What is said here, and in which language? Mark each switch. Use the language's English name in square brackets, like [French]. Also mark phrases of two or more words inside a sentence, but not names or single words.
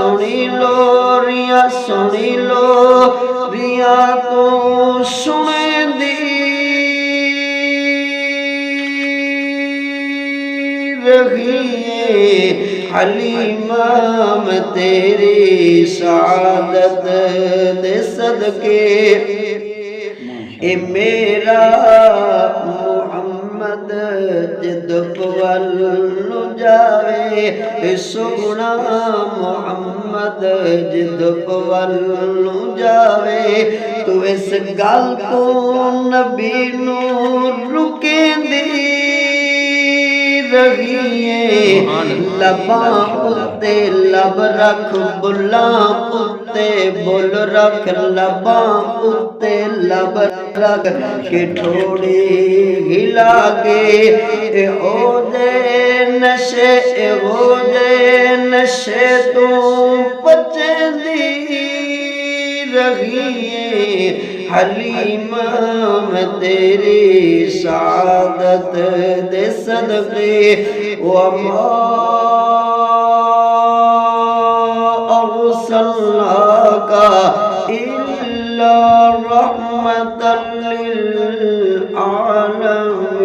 [Punjabi] تو سنیں دی رہی ہے حلیمہ میں تیری سعادت دے صدقے اے میرا محمد جد پول نو جاوے اے سونا محمد جد پول نو جاوے تو اس گل تو نبی نو رکیں دی رہی ہے لباں اتے لب رکھ بلاں اتے بول رکھ لباں اتے لب رکھ کے ٹھوڑی ہلا کے اے ہو دے نشے تو بچیں دی رہی ہے حلیمہ میں تیری سعادت دے صدقے [Arabic] وما ارسلناک الا رحمتا للعالمین